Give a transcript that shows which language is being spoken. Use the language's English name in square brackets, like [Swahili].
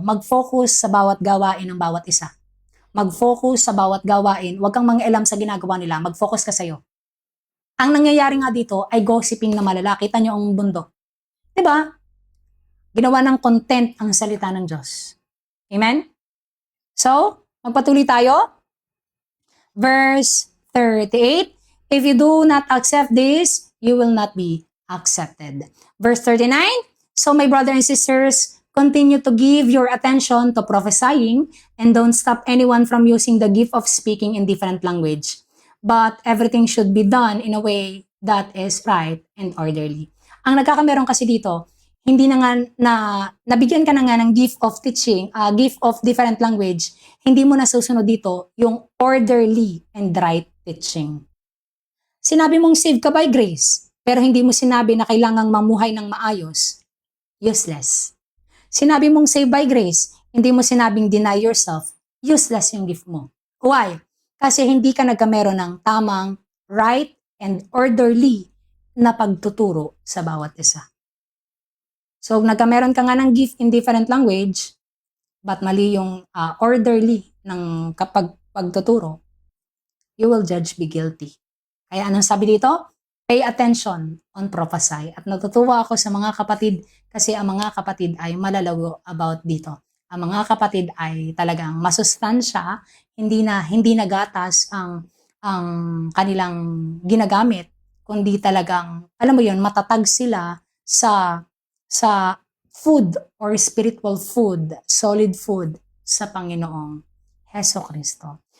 [Filipino] Mag-focus sa bawat gawain ng bawat isa. Mag-focus sa bawat gawain. Huwag kang mangialam sa ginagawa nila. Mag-focus ka sa'yo. Ang nangyayari nga dito ay gossiping na malala. Kita nyo ang mundo. 'Di ba? Ginawa ng content ang salita ng Diyos. Amen? So, magpatuloy tayo. [English] Verse 38, if you do not accept this, you will not be accepted. Verse 39, so my brothers and sisters, continue to give your attention to prophesying and don't stop anyone from using the gift of speaking in different language. But everything should be done in a way that is right and orderly. [Filipino] Ang nagkakameron kasi dito, hindi na nga na nabigyan ka na nga ng gift of teaching, gift of different language, hindi mo nasusunod dito yung orderly and right teaching. Sinabi mong save ka by grace, pero hindi mo sinabi na kailangang mamuhay ng maayos. Useless. Sinabi mong save by grace, hindi mo sinabing deny yourself. Useless yung gift mo. Why? Kasi hindi ka nagkameron ng tamang, right, and orderly na pagtuturo sa bawat isa. So, nagkameron ka nga ng gift in different language, but mali yung orderly ng kapag pagtuturo, [English] you will judge be guilty. [Filipino] Kaya anong sabi dito? [English] Pay attention on prophecy. [Filipino] At natutuwa ako sa mga kapatid kasi ang mga kapatid ay malalago about dito. Ang mga kapatid ay talagang masustansya, hindi na gatas ang kanilang ginagamit, kundi talagang, alam mo yun, matatag sila sa food or spiritual food, solid food sa Panginoong Heso Kristo.